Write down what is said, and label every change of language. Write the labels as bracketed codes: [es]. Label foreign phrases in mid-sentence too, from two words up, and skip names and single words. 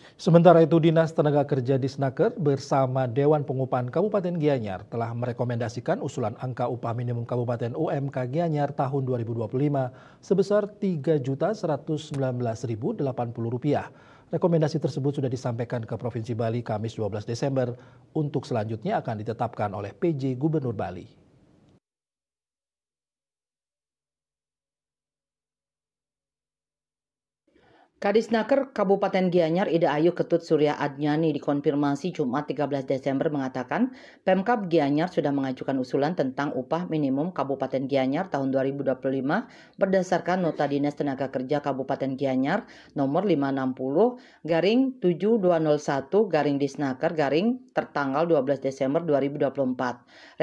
[id] Sementara itu, Dinas Tenaga Kerja Disnaker bersama Dewan Pengupahan Kabupaten Gianyar telah merekomendasikan usulan angka upah minimum Kabupaten UMK Gianyar tahun 2025 sebesar Rp3.119.080. Rekomendasi tersebut sudah disampaikan ke Provinsi Bali Kamis 12 Desember untuk selanjutnya akan ditetapkan oleh PJ Gubernur Bali. Kadisnaker Kabupaten Gianyar Ida Ayu Ketut Surya Adnyani dikonfirmasi Jumat 13 Desember mengatakan Pemkab Gianyar sudah mengajukan usulan tentang upah minimum Kabupaten Gianyar tahun 2025 berdasarkan Nota Dinas Tenaga Kerja Kabupaten Gianyar nomor 560/7201/Disnaker tertanggal 12 Desember 2024.